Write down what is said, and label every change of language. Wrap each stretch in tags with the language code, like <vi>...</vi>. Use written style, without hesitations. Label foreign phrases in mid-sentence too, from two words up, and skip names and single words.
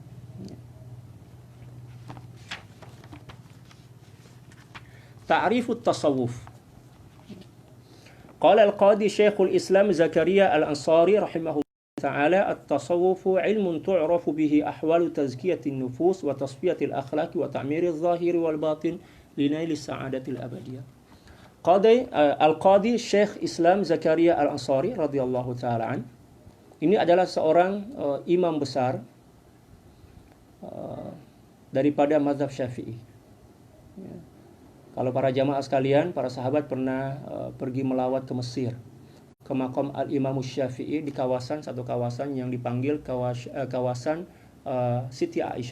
<ar>تعريف التصوف. قال القاضي شيخ الإسلام زكريا الأنصاري رحمه الله تعالى التصوف علم تعرف به أحوال تزكية النفوس وتصفية الأخلاق وتعمير الظاهر والباطن لنيل السعادة الأبدية.</ar> <ms>Al-Qadi Syekh Islam Zakaria Al-Ansari</ms> <ar>رضي الله تعالى عنه,</ar> <ms>ini adalah seorang imam besar daripada mazhab Syafi'i. Ya. Kalau para jamaah sekalian, para sahabat pernah pergi melawat ke Mesir, ke makam Al-Imam Syafi'i di satu kawasan yang dipanggil kawasan Siti Aisyah.</ms>